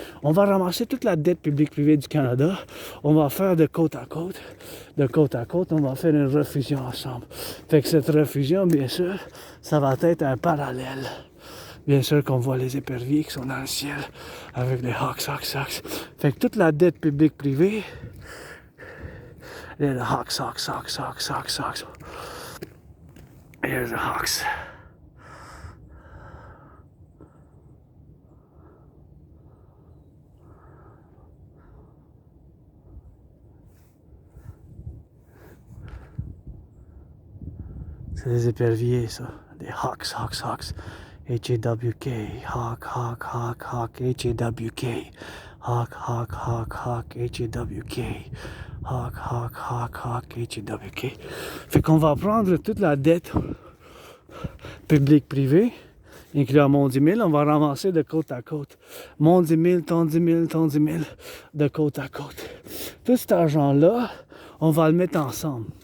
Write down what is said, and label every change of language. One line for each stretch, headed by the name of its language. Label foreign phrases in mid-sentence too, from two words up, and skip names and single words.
French: On va ramasser toute la dette publique-privée du Canada. On va faire de côte à côte, on va faire une refusion ensemble. Fait que cette refusion, bien sûr, ça va être un parallèle. Bien sûr qu'on voit les éperviers qui sont dans le ciel avec les hawks. Fait que toute la dette publique-privée, les hawks.
English: Here's the hawks.
French: C'est des éperviers, ça. Des hawks.
English: H-A-W-K. Hawk, H-A-W-K. Hawk, H-A-W-K. Hawk, H-A-W-K.
French: Fait qu'on va prendre toute la dette publique-privée, incluant mon 10 000, on va ramasser de côte à côte. Mon 10 000, ton 10 000, de côte à côte. Tout cet argent-là, on va le mettre ensemble.